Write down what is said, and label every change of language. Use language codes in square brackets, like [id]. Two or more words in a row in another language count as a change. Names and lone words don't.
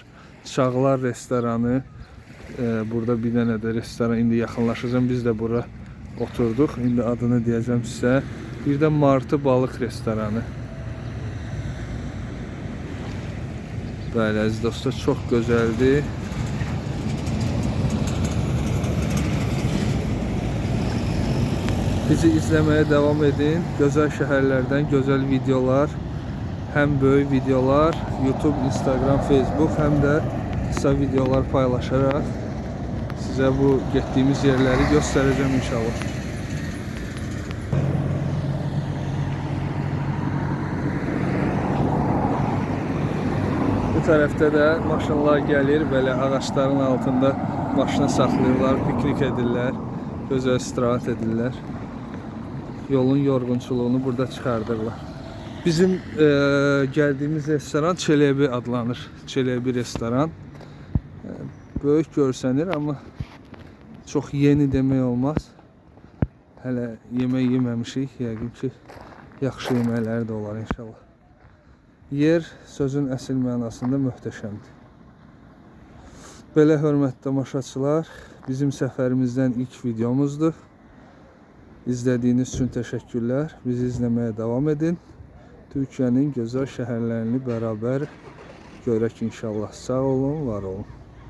[az] Çağlar restoranı. Burada bir dənə də restoran. İndi yaxınlaşacağım. Biz de bura oturduq. İndi adını deyəcəm sizə. Bir de Martı Balıq restoranı. Bəli əziz dostlar, çox gözəldir. [tr] Bizi izlemeye devam edin. Güzel şehirlerden güzel videolar, hem böyük videolar, YouTube, Instagram, Facebook, hem de kısa videolar paylaşarak size bu gittiğimiz yerleri göstereceğim inşallah. Bu tarafta da maşınlar gelir, böyle ağaçların altında [az] maşını saxlayırlar, piknik edirlər, gözəl istirahat edirlər. Yolun yorğunçuluğunu burada çıxardırlar. Bizim geldiğimiz restoran Çelebi adlanır. Çelebi restoran. Böyük görsənir ama çok yeni demək olmaz. Hələ yemək yeməmişik. Yəqin ki yaxşı yeməkləri də olar inşallah. Yer sözün əsl mənasında möhtəşəmdir. Belə hörmətli tamaşaçılar, bizim səfərimizdən ilk videomuzdur. [tr] İzlediğiniz için teşekkürler. Bizi izlemeye devam edin. Türkiye'nin güzel şehirlerini beraber [az] görək inşallah. Sağ olun, var olun.